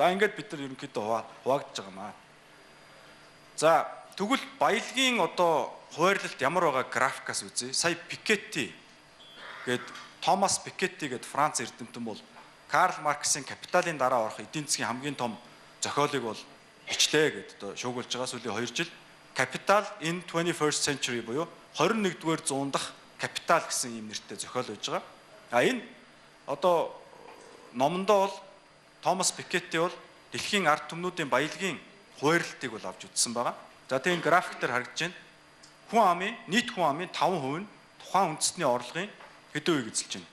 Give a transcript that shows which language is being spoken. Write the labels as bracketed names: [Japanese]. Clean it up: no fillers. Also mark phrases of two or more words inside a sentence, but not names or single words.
[Mongolian] За ингээд бид нар ерөнхийдөө хуваагдж байгаа маа. За тэгвэл баялагын одоо хуваарлалт ямар байгаа графикаас үзье. Сая Piketty гээд Томас Piketty гээд Франц эрдэмтэн бол Карл Марксийн Капиталын дараа орох эдийн засгийн хамгийн том зохиолыг бол бичлээ гэд одоо шуугуулж байгаа сүүлийн 2 жил. Capital in 21st century буюу 21-р зуун дахь капитал гэсэн юм нэртэй зохиол байж байгаа. А энэ одоо номондоо бол Томас Piketty бол дэлхийн ард түмнүүдийн баялагын хуваарлтыг бол авч үзсэн байгаа. За тийм график дээр харагдаж байна. Хүн амын нийт хүн амын 5% нь тухайн үндэстний орлогын хэдэн үеийг эзэлж байна.